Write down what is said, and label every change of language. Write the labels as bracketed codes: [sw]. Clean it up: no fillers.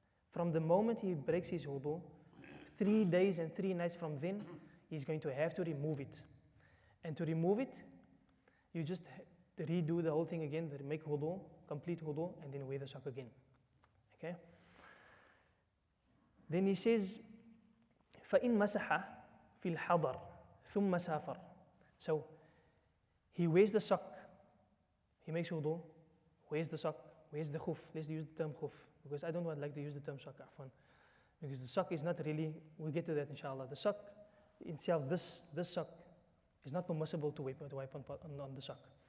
[en] From the moment he breaks his wudu, 3 days and 3 nights from then, he's going to have to remove it. And to remove it, you just redo the whole thing again, make wudu, complete wudu, and then wear the sock again. Okay? [ar] Then he says, فَإِن مَسَحَ فِي الْحَضَرِ ثُمَّ سَافَرَ. [en] So, he wears the sock, he makes wudu, wears the sock, wears the khuf. Let's use the term khuf, because I don't like to use the term sock, afwan. Because the sock is not really, we'll get to that inshallah. The sock itself, this sock, is not permissible to wipe on the sock.